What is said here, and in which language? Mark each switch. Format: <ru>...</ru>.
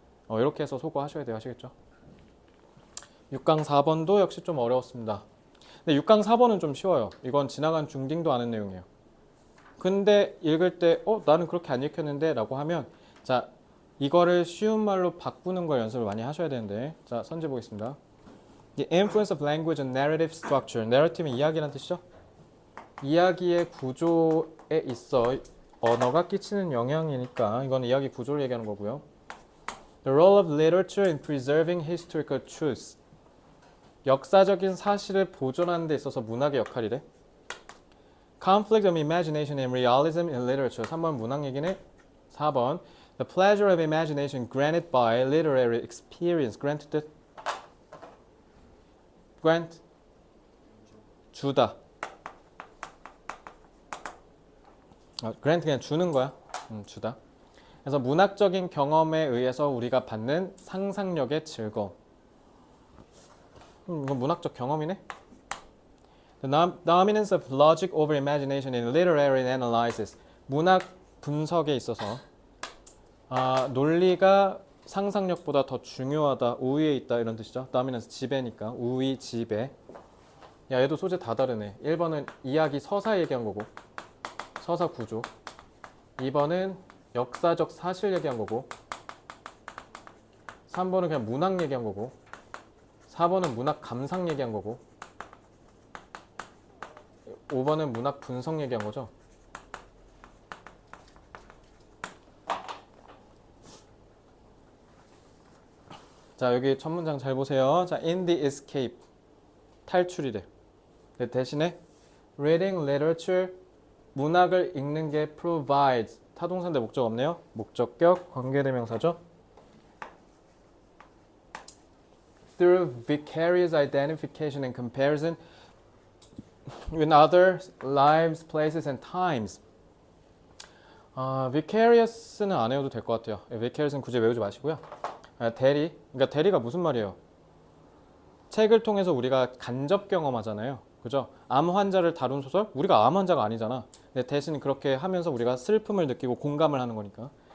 <ko>이렇게 해서 소거하셔야 돼요. 아시겠죠? 6강 4번도 역시 좀 어려웠습니다. 근데 6강 4번은 좀 쉬워요. 이건 지나간 중딩도 아는 내용이에요. 근데 읽을 때 나는 그렇게 안 읽혔는데 라고 하면 자, 이거를 쉬운 말로 바꾸는 걸 연습을 많이 하셔야 되는데 자, 선제 보겠습니다.</ko> <en>The influence of language on narrative structure.</en> <ko>narrative는 이야기라는 뜻이죠. 이야기의 구조에 있어 언어가 끼치는 영향이니까 이건 이야기 구조를 얘기하는 거고요.</ko> <en>The role of literature in preserving historical truths.</en> <ko>역사적인 사실을 보존하는 데 있어서 문학의 역할이래.</ko> <en>Conflict of imagination and realism in literature.</en> <ko>3번 문학 얘기네.</ko> <en>4번 The pleasure of imagination granted by literary experience.</en> <ko>grant 뜻? grant? 주다. grant 그냥 주는 거야. 주다. 그래서 문학적인 경험에 의해서 우리가 받는 상상력의 즐거움. 이건 문학적 경험이네.</ko> <en>The dominance of logic over imagination in literary analysis.</en> <ko>문학 분석에 있어서 논리가 상상력보다 더 중요하다, 우위에 있다 이런 뜻이죠. dominance 지배니까 우위, 지배. 야, 얘도 소재 다 다르네. 1번은 이야기 서사 얘기한 거고 서사 구조. 2번은 역사적 사실 얘기한 거고 3번은 그냥 문학 얘기한 거고 4번은 문학 감상 얘기한 거고 5번은 문학 분석 얘기한 거죠. 자, 여기 첫 문장 잘 보세요.</ko> <en>자, in the escape</en> <ko>탈출이래. 대신에</ko> <en>reading literature</en> <ko>문학을 읽는 게 provides 타동사인데 목적 없네요. 목적격 관계대명사죠.</ko> <en>through vicarious identification and comparison with other lives, places, and times.</en> <ko>vicarious는 안 외워도 될 것 같아요. vicarious는 굳이 외우지 마시고요. 대리, 그러니까 대리가 무슨 말이에요? 책을 통해서 우리가 간접 경험하잖아요. 그죠? 암 환자를 다룬 소설? 우리가 암 환자가 아니잖아. 근데 대신 그렇게 하면서 우리가 슬픔을 느끼고 공감을 하는 거니까.</ko>